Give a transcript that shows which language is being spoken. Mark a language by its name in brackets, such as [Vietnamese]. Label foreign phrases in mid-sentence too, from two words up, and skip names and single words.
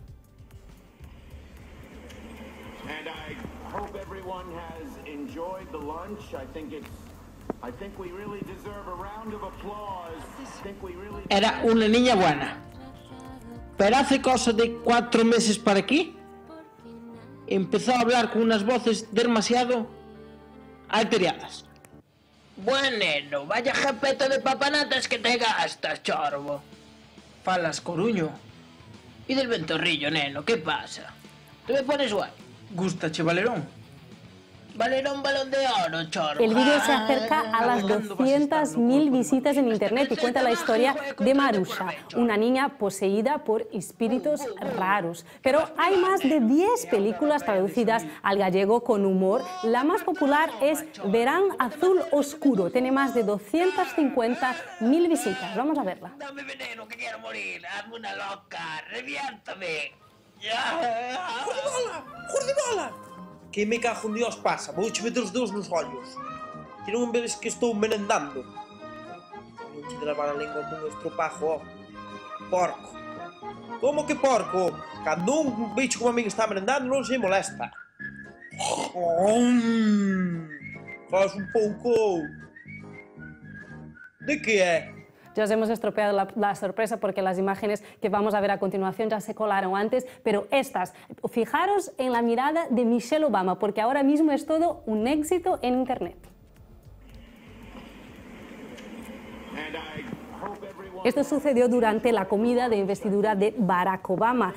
[Spanish] Era una niña buena, pero hace cosa de 4 meses para aquí empezó a hablar con unas voces demasiado alteradas. Bueno, vaya japeta de papanatas que te gastas, chorbo. [Galician] Falas coruño. [Spanish] Y del ventorrillo, neno, ¿qué pasa? ¿Tú me pones guay? [Galician] Gústache Valerón. [Spanish] Valerón balón de oro, chorbo. El vídeo se acerca a las 200.000 visitas en internet y cuenta la historia de Marusha, una niña poseída por espíritus raros. Pero hay más de 10 películas traducidas al gallego con humor. La más popular es Verán Azul Oscuro. Tiene más de 250.000 visitas. Vamos a verla. Dame veneno que quiero morir. Hazme una loca. Reviéntame. Jordibola! Que me cago en Dios pasa? [Galician] Vou che meter os dedos nos ollos. Que non ves que estou merendando. Non che lavar a lengua con estropajo, porco. Como que porco? Cando un bicho como a mí está merendando non se molesta. Faz un pouco... De que é? [Spanish] Ya os hemos estropeado la sorpresa porque las imágenes que vamos a ver a continuación ya se colaron antes, pero estas, fijaros en la mirada de Michelle Obama, porque ahora mismo es todo un éxito en Internet. Esto sucedió durante la comida de investidura de Barack Obama.